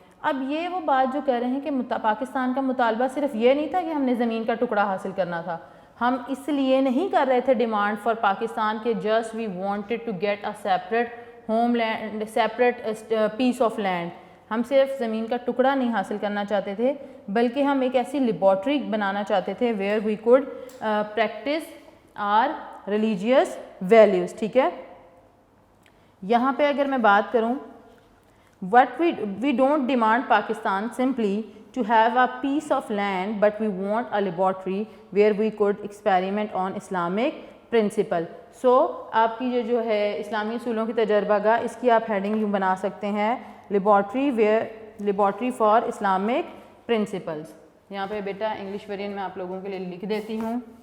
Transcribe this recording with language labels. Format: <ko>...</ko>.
<ur>اب یہ وہ بات جو کہہ رہے ہیں کہ پاکستان کا مطالبہ صرف یہ نہیں تھا کہ ہم نے زمین کا ٹکڑا حاصل کرنا تھا, ہم اس لیے نہیں کر رہے تھے ڈیمانڈ فار پاکستان کہ just we wanted to get a separate home land, separate piece of land. ہم صرف زمین کا ٹکڑا نہیں حاصل کرنا چاہتے تھے بلکہ ہم ایک ایسی لیبارٹری بنانا چاہتے تھے where we could practice are religious values, ٹھیک ہے.</ur> <en>یہاں پہ اگر میں بات کروں what we don't demand Pakistan simply to have a piece of land but we want a laboratory where we could experiment on Islamic principle.</en> <ur>So آپ کی جو ہے اسلامی اصولوں کی تجربہ گاہ, اس کی آپ ہیڈنگ یوں بنا سکتے ہیں لیبارٹری فار اسلامک پرنسپلس. یہاں پہ بیٹا انگلش ویرین میں آپ لوگوں کے لیے لکھ دیتی ہوں.</ur>